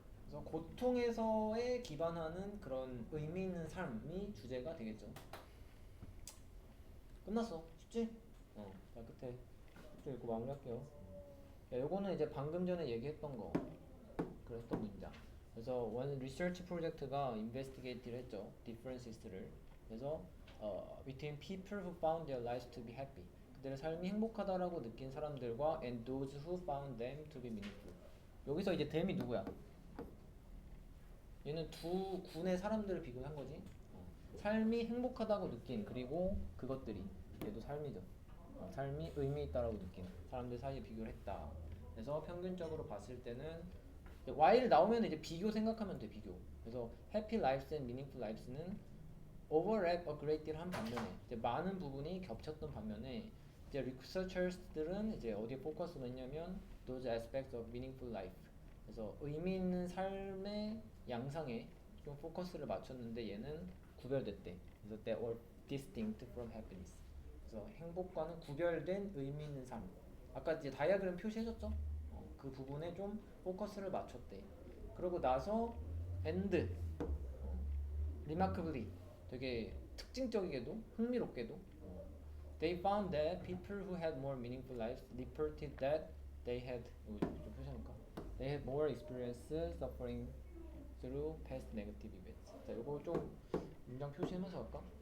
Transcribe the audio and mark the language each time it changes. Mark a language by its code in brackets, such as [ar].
[ko] 그래서 고통에서에 기반하는 그런 의미 있는 삶이 주제가 되겠죠. 끝났어. 쉽지? 자 끝에 좀 읽고 마무리할게요. 야, 요거는 이제 방금 전에 얘기했던 거 그랬던 문장. 그래서 원 리서치 프로젝트가 investigate를 했죠. differences를. [en] 그래서 between people who found their lives to be happy. [ko] 그들의 삶이 행복하다라고 느낀 사람들과 [en] and those who found them to be meaningful. [ko] 여기서 이제 them이 누구야? 얘는 두 군의 사람들을 비교한 거지. 삶이 행복하다고 느낀 그리고 그것들이 얘도 삶이죠. 삶이 의미 있다라고 느낀 사람들 사이에 비교를 했다. 그래서 평균적으로 봤을 때는 Y를 나오면 이제 비교 생각하면 돼. 비교. 그래서 [en] happy lives and meaningful lives [ko] 는 [en] overlap a great deal [ko] 한 반면에 이제 많은 부분이 겹쳤던 반면에 이제 researchers들은 이제 어디에 포커스를 했냐면 [en] those aspects of meaningful life. [ko] 그래서 의미 있는 삶의 양상에 좀 포커스를 맞췄는데 얘는 구별됐대. [en] 그래서 they were distinct from happiness. [ko] 그래서 행복과는 구별된 의미 있는 삶. 아까 이제 다이아그램 표시해줬죠? 그 부분에 좀 포커스를 맞췄대. 그러고 나서 [en] and remarkably [ko] 되게 특징적이게도 흥미롭게도 [en] they found that people who had more meaningful lives reported that they had [ko] 좀 표시해볼까? [en] They had more experiences suffering through past negative events. [ko] 자, 요거 좀 문장 표시하면서 할까?